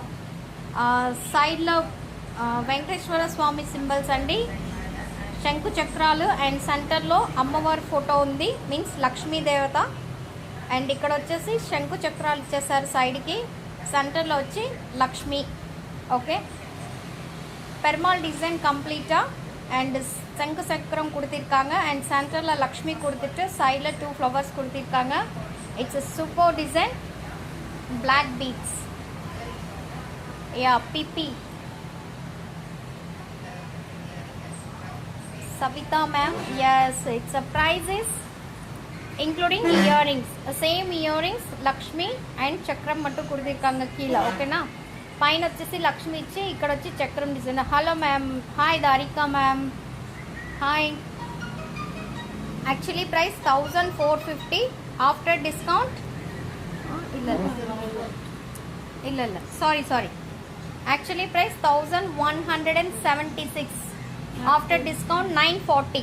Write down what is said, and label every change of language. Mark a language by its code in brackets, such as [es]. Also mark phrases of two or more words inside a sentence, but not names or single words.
[te] సైడ్లో వెంకటేశ్వర స్వామి సింబల్స్ అండి, శంకు చక్రాలు అండ్ సెంటర్లో అమ్మవారి ఫోటో ఉంది, మీన్స్ లక్ష్మీ దేవత. అండ్ ఇక్కడ వచ్చేసి శంకు చక్రాలు ఇచ్చేసారు సైడ్కి, సెంటర్లో వచ్చి లక్ష్మి. ఓకే, [ta] பெருமாள் டிசைன் கம்ப்ளீட்டாக அண்ட் சங்கு சக்கரம் கொடுத்துருக்காங்க அண்ட் சென்டரில் லக்ஷ்மி கொடுத்துட்டு சைடில் 2 flowers கொடுத்துருக்காங்க. [en] It's a super design. Black beads. யா பிபி Savita ma'am, yes, it's a price is including earrings, same earrings Lakshmi and chakram [ta] மட்டும் கொடுத்திருக்காங்க கீழ. [te] ఓకే నా, పైన వచ్చేసి లక్ష్మి ఇచ్చి ఇక్కడ వచ్చి చక్రం డిజైన్. [en] Hello ma'am, hi Darika ma'am, hi. Actually price 1450 after discount. illa sorry, actually price 1176. After discount 940.